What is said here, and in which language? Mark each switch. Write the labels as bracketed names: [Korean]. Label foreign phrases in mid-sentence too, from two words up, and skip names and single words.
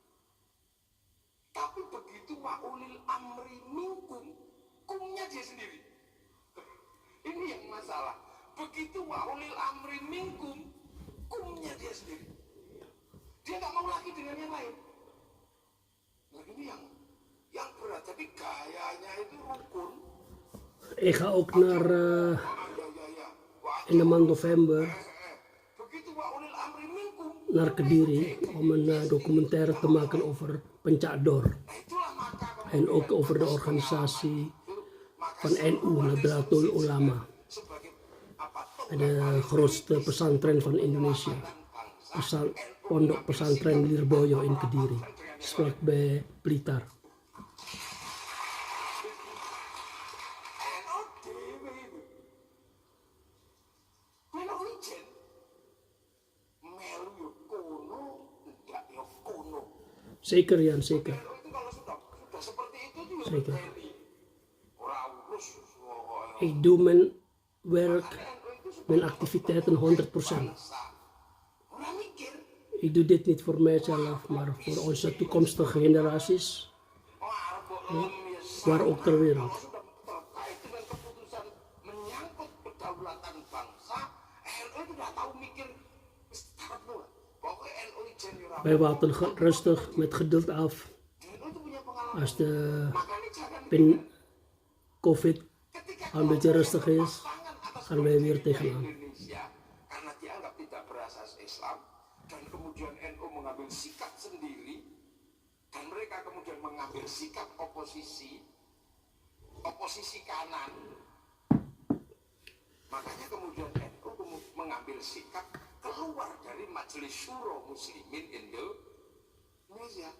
[Indonesian] Tapi begitu [Arabic] وأولي الأمر منكم, [Indonesian] kumnya dia sendiri. Ini yang masalah. Begitu [Arabic] وأولي الأمر منكم, [Indonesian] kumnya dia sendiri. Dia nggak mau lagi dengan yang lain. Nah ini yang berat. Jadi gayanya itu rukun. [Dutch] Ik ga ook naar, [Indonesian] Ya. [Dutch] in de maand november, [Indonesian] Begitu [Arabic] وأولي الأمر منكم, [Dutch] naar Kediri om een documentaire te maken over Pencador. [Indonesian] Itulah maka [Dutch] En ook over de organisatie van NU, Nahdlatul Ulama. [Indonesian] sebagai apa [Dutch] De grootste pesantren van Indonesia. Pondok pesantren Lirboyo in Kediri. Vlakbij Blitar. [Javanese] NU dewe itu. Melo ijen. Melu yo kono, ndak yo kono. [Dutch] Zeker Jan, zeker. [Indonesian] NU itu kalau sudah seperti itu tuh yo [Dutch] Zeker. [Indonesian] berhenti. [Javanese] Ora urus [Dutch] Ik doe mijn werk, mijn activiteiten 100%. [Javanese] ora mikir. [Dutch] Ik doe dit niet voor mijzelf, maar voor onze toekomstige generaties, maar ook ter wereld. [Indonesian] Sudah terkait dengan keputusan menyangkut kedaulatan bangsa, NU itu udah tahu mikir start dulu. [Javanese] Pokoknya NU ijen yo ora. [Dutch] Wij wachten rustig met geduld af. [Indonesian] NU itu punya pengalaman. [Dutch] Als de [Indonesian] Makanya jangan [Dutch] COVID een beetje rustig is, [Indonesian] tangan atas [Dutch] gaan wij weer tegenaan. [Indonesian] Indonesia karena dianggap tidak berasas Islam dan kemudian NU mengambil sikap sendiri dan mereka kemudian mengambil sikap oposisi kanan, makanya kemudian NU mengambil sikap keluar dari Majelis Syuro Muslimin Indonesia.